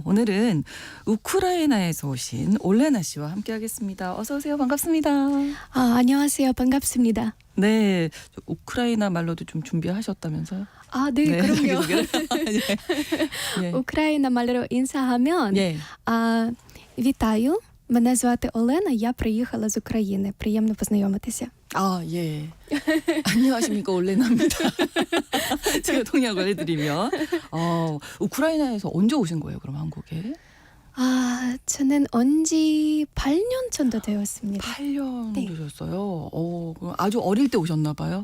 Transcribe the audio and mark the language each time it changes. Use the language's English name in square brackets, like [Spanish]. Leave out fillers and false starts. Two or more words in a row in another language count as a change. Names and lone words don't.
[Korean] 오늘은 우크라이나에서 오신 올레나 씨와 함께하겠습니다. 어서 오세요. 반갑습니다. 안녕하세요. 반갑습니다. 네, 우크라이나 말로도 좀 준비하셨다면서요? 네, 그럼요. 예. 우크라이나 말로 인사하면 예. [Ukrainian] вітаю. Мене звати Олена. Я приїхала з України. Приємно познайомитися. [Korean] 예. 안녕하십니까, 올레나입니다. 제가 통역을 해드리면 우크라이나에서 언제 오신 거예요, 그럼 한국에? 저는 온 지 8년 정도 되었습니다. 8년 네. 되셨어요. 그럼 아주 어릴 때 오셨나 봐요.